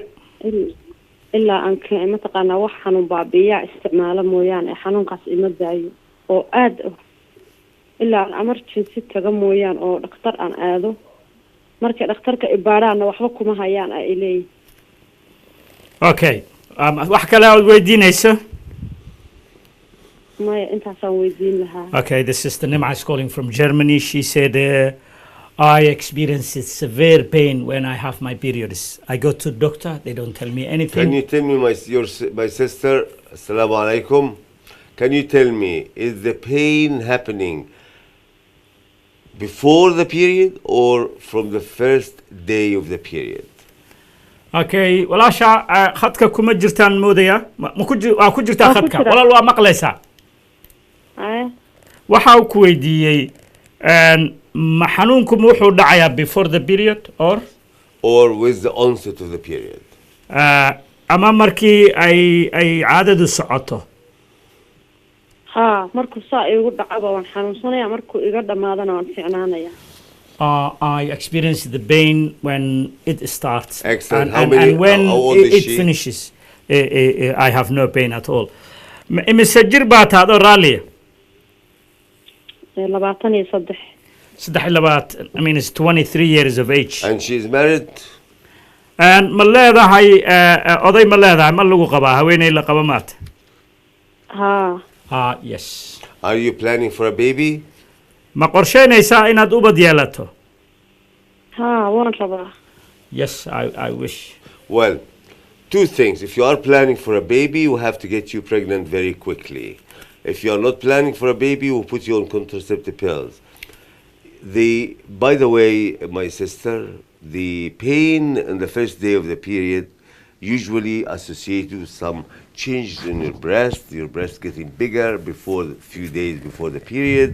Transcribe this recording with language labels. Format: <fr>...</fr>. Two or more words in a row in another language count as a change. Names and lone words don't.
<so>ilaa aan mataqaanaa wax xanuun baabi'iya isticmaalo mooyaane xanuunkaas ima daayo oo aad ilaa aan emergency taga mooyaan oo dhakhtar aan aado marka dhakhtarka ibaaraana waxba kuma hayaan ay leeyihiin.</so> <en>Okay.</en> <so>wax kale aad weydiinayso?</so> <en>Okay, the sister Nim'a is calling from Germany. She said, I experience severe pain when I have my periods. I go to doctor, they don't tell me anything. Can you tell me, my sister,</en> <ar>السلام عليكم,</ar> <en>can you tell me, is the pain happening before the period or from the first day of the period?</en> <so>Okay, walaasha khadka kuma jirtaan moodaya ma ku jirtaa khadka walaal waa maqlaysaa waxa uu ku weydiiyey ma xanuunku wuxuu dhacayaa</so> <en>before the period or with the onset of the period?</en> <so>ama markii ay caadadu socoto. markuu saa igu dhacaba waan xanuunsanaya markuu iga dhamaadana waan fiicnaanaya.</so> <en>I experience the pain when it starts. Excellent. And when it finishes, I have no pain at all.</en> <so>Imise jir baa taad oo raaliya?</so> <en>23. I mean, it's 23 years of age. And she's married?</en> <so>And ma leedahay oday ma leedahay ma lagu qabaa haweeney la qaba maata?</so> <en>Yes. Are you planning for a baby?</en> <so>Ma qorsheynaysaa inaad ubad yeelato? waan rabaa.</so> <en>Yes, I wish. Well, two things. If you are planning for a baby, we have to get you pregnant very quickly. If you are not planning for a baby, we'll put you on contraceptive pills. By the way, my sister, the pain in the first day of the period usually associated with some changes in your breast getting bigger before a few days before the period.</en>